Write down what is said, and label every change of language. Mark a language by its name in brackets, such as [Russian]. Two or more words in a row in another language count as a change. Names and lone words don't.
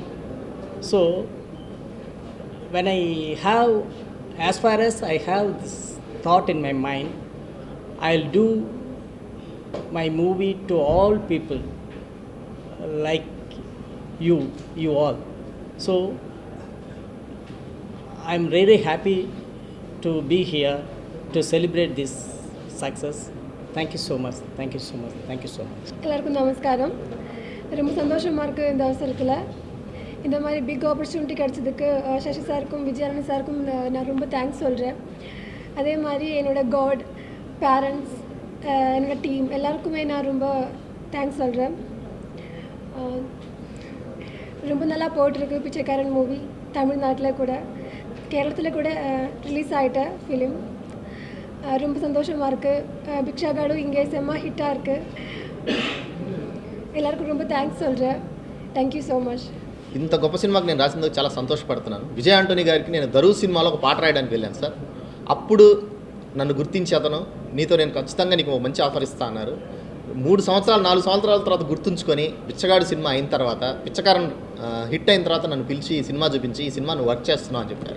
[English] So when I have, as far as I have this thought in my mind, I'll do my movie to all people like you all. So I'm really happy to be here to celebrate this success. Thank you so much. Thank you so much. Thank you so much. [Tamil] எல்லாருக்கும் நமஸ்காரம். ரொம்ப சந்தோஷமாக இருக்குது இந்த அவசரத்தில். இந்த மாதிரி [English] big opportunity [Tamil] கிடச்சதுக்கு சசி சாருக்கும் விஜயானந்த் சாருக்கும் நான் ரொம்ப தேங்க்ஸ் சொல்கிறேன். அதே மாதிரி என்னோடய [English] God, parents, [Tamil] என்னோடய டீம் எல்லாருக்குமே நான் ரொம்ப தேங்க்ஸ் சொல்கிறேன். ரொம்ப நல்லா போட்டிருக்கு பிச்சைக்காரன் மூவி. தமிழ்நாட்டில் கூட கேரளத்தில் கூட ரிலீஸ் ஆகிட்ட ஃபிலிம். ரொம்ப சந்தோஷமாக இருக்குது. பிக்ஷாகாடு இங்கே செம்ம ஹிட்டாக இருக்குது. எல்லாருக்கும் ரொம்ப థ్యాంక్స్ சொல்கிறேன். [English] Thank you so much. [Telugu] ఇంత గొప్ప సినిమాకి నేను రాసినందుకు చాలా సంతోషపడుతున్నాను. విజయ్ ఆంటోనీ గారికి నేను దరువు సినిమాలో ఒక పాట రాయడానికి వెళ్ళాను సార్. అప్పుడు నన్ను గుర్తించి అతను నీతో నేను ఖచ్చితంగా నీకు ఒక మంచి ఆఫర్ ఇస్తా అన్నారు. 3 సంవత్సరాలు 4 సంవత్సరాల తర్వాత గుర్తుంచుకొని బిచ్చగాడు సినిమా అయిన తర్వాత, పిచ్చకారం హిట్ అయిన తర్వాత నన్ను పిలిచి ఈ సినిమా చూపించి ఈ సినిమా నువ్వు వర్క్ చేస్తున్నావు అని చెప్పారు.